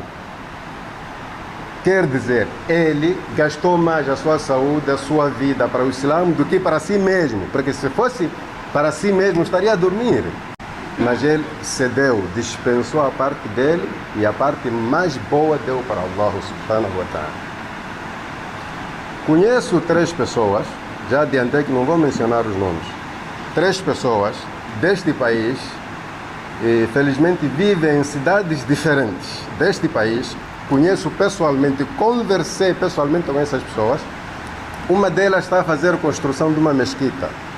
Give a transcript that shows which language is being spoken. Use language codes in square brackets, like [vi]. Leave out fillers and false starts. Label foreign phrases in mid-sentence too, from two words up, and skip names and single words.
[pt] Quer dizer, ele gastou mais a sua saúde, a sua vida para o Islã do que para si mesmo. Porque se fosse para si mesmo, estaria a dormir. Mas ele cedeu, dispensou a parte dele e a parte mais boa deu para Allah [ar] سبحانه وتعالى. [pt] Conheço 3 pessoas já adiantei que não vou mencionar os nomes. 3 pessoas deste país, e felizmente vivem em cidades diferentes deste país, conheço pessoalmente, conversei pessoalmente com essas pessoas. Uma delas está a fazer a construção de uma mesquita.